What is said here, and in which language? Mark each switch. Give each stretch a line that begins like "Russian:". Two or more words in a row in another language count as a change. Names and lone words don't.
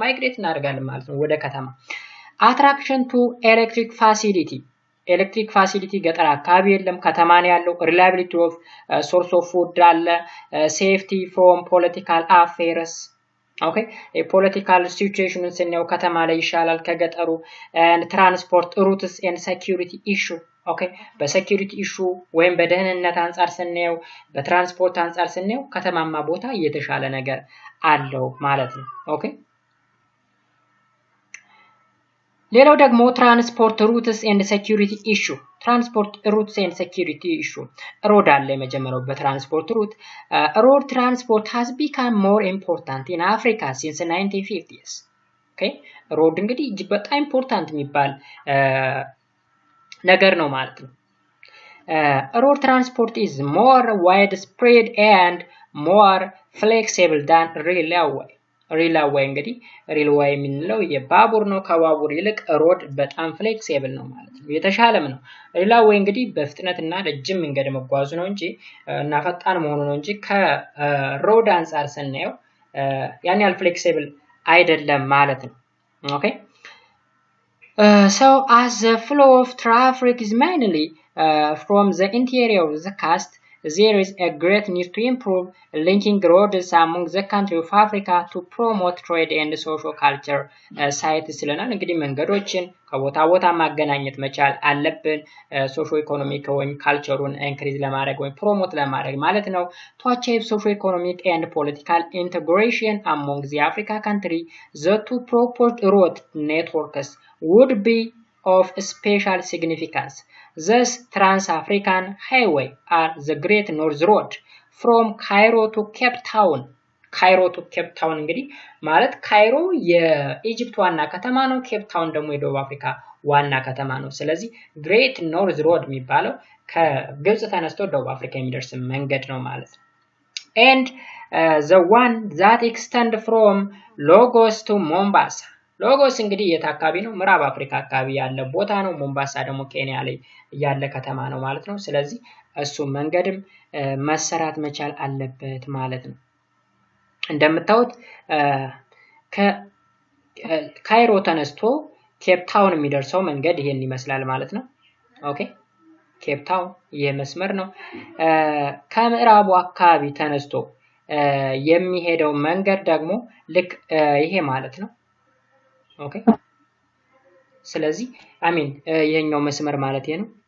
Amharic: ማይግሬት እናደርጋለን ማለት ነው ወደ ከተማ።
English: attraction to electric facility
Amharic: ገጠር አካባቢ የለም ከተማ ነው ያለው።
English: reliability of source of food
Amharic: አለ።
English: safety from political affairs
Amharic: ኦኬ የፖለቲካል ሲቹዌሽኑን ስናየው ከተማ ላይ ይሻላል ከገጠሩ።
English: and transport routes and security issue
Amharic: ኦኬ በሴኩሪቲ ኢሹ ወይም በደህንነት አንፃር ስናየው በትራንስፖርት አንፃር ስናየው ከተማማ ቦታ የተሻለ ነገር አለው ማለት ነው። ኦኬ ሌላው ደግሞ
English: transport routes and security issue transport routes and security issue road
Amharic: አለ የመጀመሪያው በትራንስፖርት ሩት
English: road transport has become more important in Africa since 1950s
Amharic: ኦኬ ሮድ እንግዲህ እጅግ በጣም ኢምፖርታንት የሚባል ነገር ነው ማለት ነው።
English: road transport is more widespread and more flexible than railway
Amharic: እንግዲህ railway የምንለው የባቡር ነው። ከባቡር ይልቅ ሮድ በጣም ፍሌክሲብል ነው ማለት ነው። የተሻለም ነው። railway እንግዲህ በፍጥነትና ረጅም መንገድ መጓዙ ነው እንጂ እና ፈጣን መሆኑ ነው እንጂ ከሮድ አንፃር ስናየው ያን ያህል ፍሌክሲብል አይደለም ማለት ነው። ኦኬ
English: so as the flow of traffic is mainly from the interior of the coast, there is a great need to improve linking roads among the countries of Africa to promote trade and social culture sites
Amharic: ስለናል። እንግዲህ መንገዶችን ከቦታ ቦታ ማገናኘት መቻል አለብን። ሶሾ ኢኮኖሚክ ወይም ካልቸሩን ኢንክሪዝ ለማድረግ ወይም ፕሮሞት ለማድረግ ማለት ነው።
English: to achieve socio economic and political integration among the Africa country, the two proposed road networks would be of special significance. Thus, Trans-African Highway are the Great North Road from Cairo to Cape Town.
Amharic: Cairo to Cape Town እንግዲህ ማለት ካይሮ የኢጂፕት ዋና ከተማ ነው። ኬፕ ታውን ደግሞ የደቡብ አፍሪካ ዋና ከተማ ነው። ስለዚህ ግሬት ኖርዝ ሮድ የሚባለው ከግብጽ ተነስቶ ደቡብ አፍሪካ የሚደርስ መንገድ ነው ማለት ነው።
English: and the one that extend from Lagos to Mombasa
Amharic: ሎጎስ እንግዲህ የት አካባቢ ነው? ምዕራብ አፍሪካ አካባቢ ያለ ቦታ ነው። ሞምባሳ ደግሞ ኬንያ ላይ ያለ ከተማ ነው ማለት ነው። ስለዚህ እሱ መንገድም መሰራት መቻል አለበት ማለት ነው። እንደምታዩት ከካይሮ ተነስቶ ኬፕ ታውን የሚደርሰው መንገድ ይሄን ይመስላል ማለት ነው። ኦኬ ኬፕ ታውን ይሄ መስመር ነው። ከምዕራቡ አካባቢ ተነስቶ የሚሄደው መንገድ ደግሞ ልክ ይሄ ማለት ነው። ኦኬ ስለዚህ ይሄኛው መስመር ማለት ነው